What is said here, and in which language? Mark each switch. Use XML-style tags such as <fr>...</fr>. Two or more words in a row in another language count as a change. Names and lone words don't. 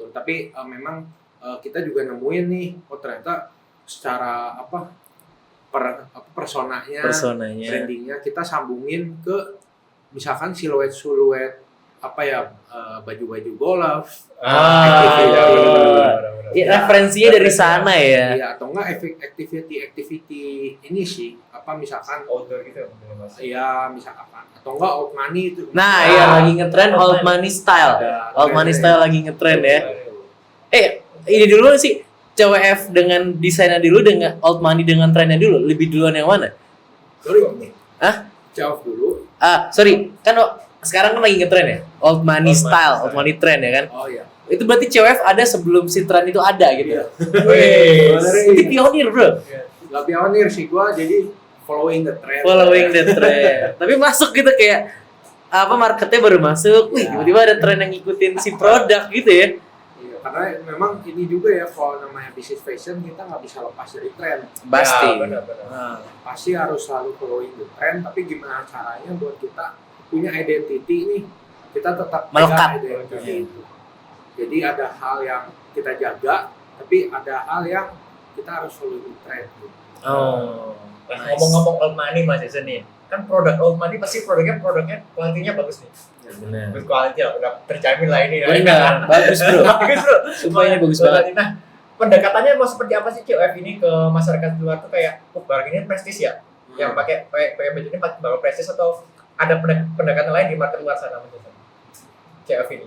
<id>Tapi memang kita juga nemuin nih, ternyata secara personanya, brandingnya kita sambungin ke misalkan siluet baju-baju golf. Referensinya dari sana ya. Iya, atau enggak activity ini sih, misalkan outdoor gitu. Iya, misalkan atau enggak</id> <en>old money</en> <id>itu. Nah, iya lagi ngetren</id> <en>old money style. Old money style</en> <id>lagi ngetren ya. Ini dulu sih CWF dengan desainnya dulu dengan</id> <en>old money</en> <id>dengan trennya dulu. Lebih duluan yang mana?</id> <en>Sorry.</en> <id>CWF dulu.</id> <en>Sorry.</en> <id>Kan sekarang kan lagi ngetren ya.</id> <en>Old money style, old money trend ya kan?</en> <id>Oh iya. Itu berarti CWF ada sebelum si tren itu ada gitu. Iya. Itu pionir, bro. Gak pionir sih gua, jadi</id> <en>following the trend.</en> <id>Tapi masuk gitu kayak marketnya baru masuk. Wih, tiba-tiba ada tren yang ngikutin si produk gitu ya. Iya, karena memang ini juga ya, kalau namanya bisnis fashion kita nggak bisa lepas dari tren. Pasti. Ya, pasti harus selalu</id> <en>following the trend,</en> <id>tapi gimana caranya buat kita punya identity nih, kita tetap melekat identity itu. Jadi ada hal yang kita jaga, tapi ada hal yang kita harus</id> <en>following the trend.</en> <id>Ngomong-ngomong</id> <en>old money</en> <id>Mas Yose nih, kan produk Oldman ini pasti produknya kualitinya bagus nih. Benar. Berkualitas lah, udah terjamin lah ini. Benar, bagus bro. Bagus bro. Sumpah ini bagus banget. Nah, pendekatannya mau seperti apa sih COF ini ke masyarakat luar tuh kayak, barang ini prestis ya, yang pakai baju ini bakal prestis atau ada pendekatan lain di market luar sana menurut COF ini?</id>